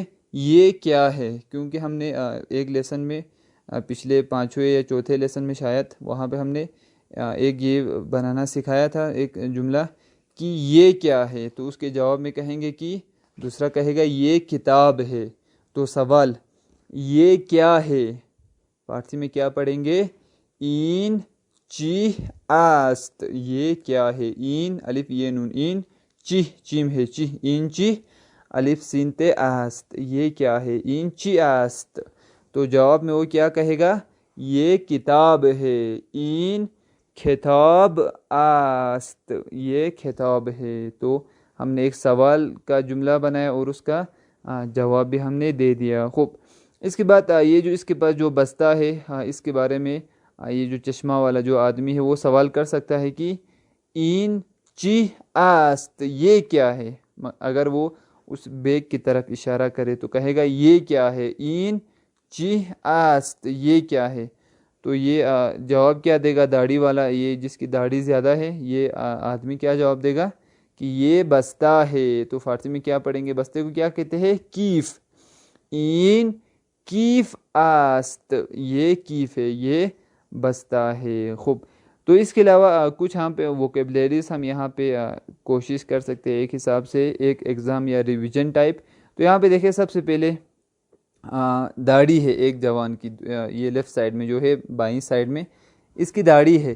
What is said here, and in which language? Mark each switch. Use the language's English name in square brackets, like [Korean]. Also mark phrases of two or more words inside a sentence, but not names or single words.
[Urdu] یہ کیا ہے، کیونکہ ہم نے ایک لیسن میں پچھلے 5ویں یا 4تھے لیسن میں شاید، وہاں پہ ہم نے ایک یہ بنانا سکھایا تھا، ایک جملہ کہ یہ کیا ہے، تو اس کے جواب میں کہیں گے کہ دوسرا کہے گا یہ کتاب ہے۔ تو سوال یہ کیا ہے، فارسی میں کیا پڑھیں گے؟ [Persian] این چی است، [Urdu] یہ کیا ہے؟ این الف یہ نون، این چی چیم ہے، چی این چی الف سین تے است، یہ کیا ہے؟ [Persian] این چی است۔ [Urdu] تو جواب میں وہ کیا کہے گا؟ یہ کتاب ہے۔ [Persian] این کتاب است، [Urdu] یہ کتاب ہے۔ تو ہم نے ایک سوال کا جملہ بنایا اور اس کا جواب بھی ہم نے دے دیا۔ خوب، اس کے بعد یہ جو اس کے پاس جو بستہ ہے، اس کے بارے میں یہ جو چشمہ والا جو آدمی ہے وہ سوال کر سکتا ہے کہ [Persian] این چی است، [Urdu] یہ کیا ہے۔ اگر وہ اس بیگ کی طرف اشارہ کرے تو کہے گا یہ کیا ہے، [Persian] این چی است، [Urdu] یہ کیا ہے۔ تو یہ جواب کیا دے گا؟ داڑھی والا، یہ جس کی داڑھی زیادہ ہے، یہ آدمی کیا جواب دے گا کہ یہ بستہ ہے۔ تو فارسی میں کیا پڑھیں گے؟ بستے کو کیا کہتے ہیں؟ کیف۔ [Persian] این کیف است، [Urdu] یہ کیف ہے، یہ بستہ ہے۔ خوب، تو اس کے علاوہ کچھ ہم پہ ووکیبلریز ہم یہاں پہ کوشش کر سکتے ہیں ایک حساب سے، ایک ایگزام یا [English] revision type. [Urdu] تو یہاں پہ دیکھیں سب سے پہلے داڑھی ہے ایک جوان کی، یہ [English] left side [Urdu] میں جو ہے، بائیں سائڈ میں اس کی داڑھی ہے۔